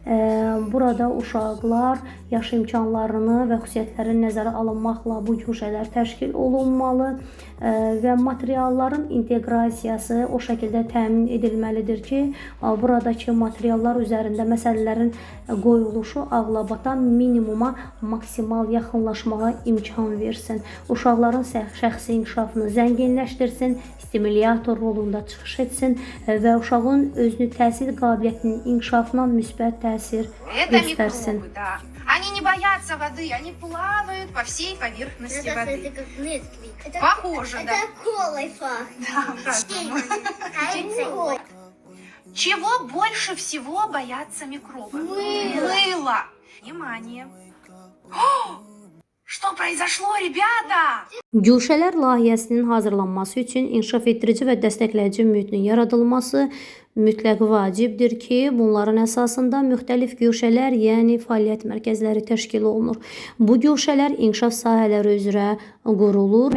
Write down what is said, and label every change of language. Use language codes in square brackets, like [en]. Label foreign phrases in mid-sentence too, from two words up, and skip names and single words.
[az] Burada uşaqlar yaş imkanlarını və xüsusiyyətləri nəzərə alınmaqla bu güşələr təşkil olunmalı və materialların inteqrasiyası o şəkildə təmin edilməlidir ki, buradakı materiallar üzərində məsələlərin qoyuluşu ağlabatan minimuma maksimal yaxınlaşmağa imkan versin. Uşaqların şəxsi inkişafını zənginləşdirsin, stimulyator rolunda çıxış etsin və uşağın özünü təhsil qabiliyyətinin inkişafına müsbət təsir göstərsin. [ru] Микробы, да. Они не боятся воды, они плавают по всей поверхности воды. Это как Несквик. Похоже, да. Это колой пахнет. Да, Чего больше всего боятся микробы? Мыло. Внимание. Что произошло, ребята? [az] Güşələr layihəsinin hazırlanması üçün inkişaf etdirici və dəstəkləyici mühitin yaradılması mütləq vacibdir ki, bunların əsasında müxtəlif güşələr, yəni fəaliyyət mərkəzləri təşkil olunur. Bu güşələr inkişaf sahələri üzrə qurulur.